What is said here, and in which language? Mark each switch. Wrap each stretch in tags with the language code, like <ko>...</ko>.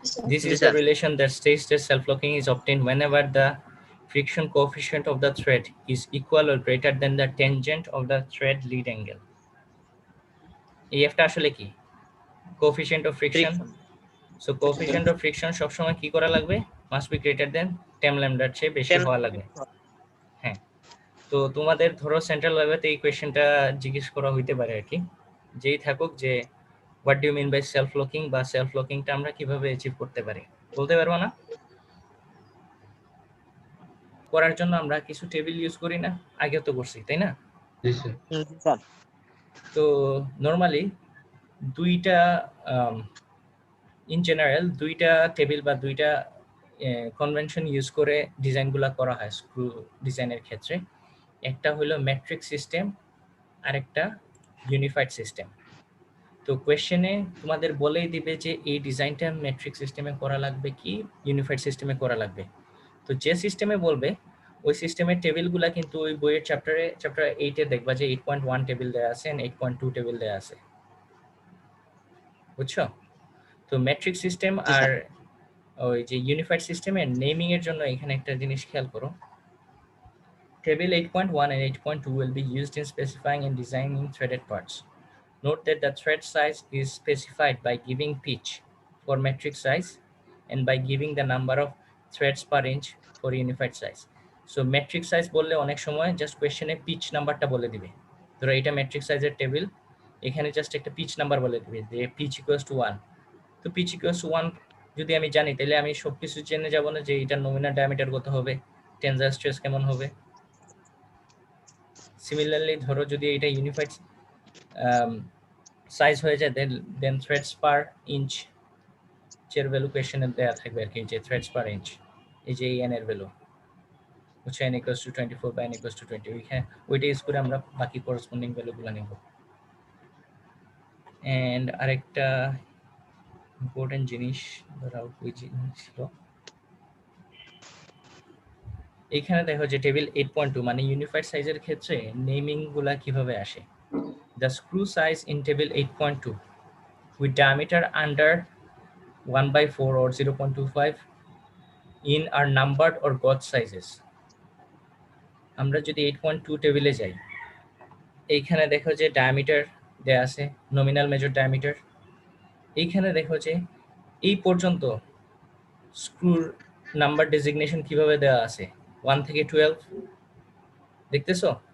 <en>This is the relation that states that self-locking is obtained whenever the friction coefficient of the thread is equal or greater than the tangent of the thread lead angle.</en> <bn>EF টা আসলে কি?</bn> <en>Coefficient of friction. So coefficient of friction</en> <bn>সবসময় কি করা লাগবে?</bn> <en>Must be greater than 10 lambda</en> <bn>চেয়ে বেশি হওয়া লাগবে। হ্যাঁ, তো তোমাদের ধরো সেন্ট্রাল ল্যাবেতে এই কোয়েশ্চেনটা জিজ্ঞেস করা হইতে পারে আর কি, যেই থাকুক যে</bn> <en>what do you mean by self locking,</en> <bn>বা সেলফ লকিংটা আমরা কিভাবে অ্যাচিভ করতে পারি, বলতে পারবো না? করার জন্য আমরা কিছু টেবিল ইউজ করি না, আগে তো করছি, তাই না? জি স্যার। তো নরমালি দুইটা ইন জেনারেল দুইটা টেবিল বা দুইটা কনভেনশন ইউজ করে ডিজাইনগুলো করা হয় স্ক্রু ডিজাইনের ক্ষেত্রে। একটা হলো ম্যাট্রিক্স সিস্টেম আর একটা ইউনিফাইড সিস্টেম। তো কোয়েশ্চেনে তোমাদের বলেই দিবে যে এই ডিজাইনটা মেট্রিক সিস্টেমে করা লাগবে কি ইউনিফাইড সিস্টেমে করা লাগবে। তো যে সিস্টেমে বলবে ওই সিস্টেমের টেবিলগুলা কিন্তু ওই বইয়ের চ্যাপ্টার 8-এ দেখবা যে 8.1 টেবিল দেয়া আছে and 8.2 টেবিল দেয়া আছে, বুঝছো? তো মেট্রিক সিস্টেম আর ওই যে ইউনিফাইড সিস্টেমের নেমিং এর জন্য এখানে একটা জিনিস খেয়াল করো।</bn> <en>Table 8.1 and 8.2 will be used in specifying and designing threaded parts. Note that the thread size is specified by giving pitch for metric size and by giving the number of threads per inch for unified size.</en> <bn>So metric size বললে অনেক সময় just কোয়েশ্চেনে pitch নাম্বারটা বলে দিবে। ধরো এটা metric সাইজের table, এখানে জাস্ট একটা পিচ নাম্বার বলে দিবে যে পিচ ইকুয়ালস টু 1। তো পিচ ইকুয়ালস টু 1 যদি আমি জানি তাহলে আমি সবকিছু জেনে যাব না যে এটা নমিনাল ডায়ামিটার কত হবে, টেনজাইল স্ট্রেস কেমন হবে। সিমিলারলি ধরো যদি এটা ইউনিফাইড সাইজ হয়ে যায় দেন থ্রেডস পার ইঞ্চ এর ভ্যালু কোয়েশ্চেনে দেয়া থাকবে আর কি, যে থ্রেডস পার ইঞ্চ এই যে এন এর ভ্যালু হচ্ছে n equals to 24 বা n equals to 20, ওইটা ইউজ করে আমরা বাকি করেসপন্ডিং ভ্যালুগুলো নিব। এন্ড আরেকটা ইম্পর্টেন্ট জিনিস ধরাও ওই জিনিস ছিল এখানে দেখো যে টেবিল 8.2 মানে ইউনিফাইড সাইজের ক্ষেত্রে নেমিং গুলা কিভাবে আসে।</bn> <en>The screw size in table 8.2 with diameter under 1/4 or 0.25 in are numbered or gauge sizes.</en> <bn>আমরা যদি 8.2 টেবিলে যাই এইখানে দেখো যে ডায়ামিটার দেয়া আছে, নমিনাল মেজর ডায়ামিটার। এইখানে দেখো যে এই পর্যন্ত স্ক্রুর নাম্বার ডেজিগনেশন কিভাবে দেওয়া আছে 1 থেকে 12 দেখতেছো।</bn>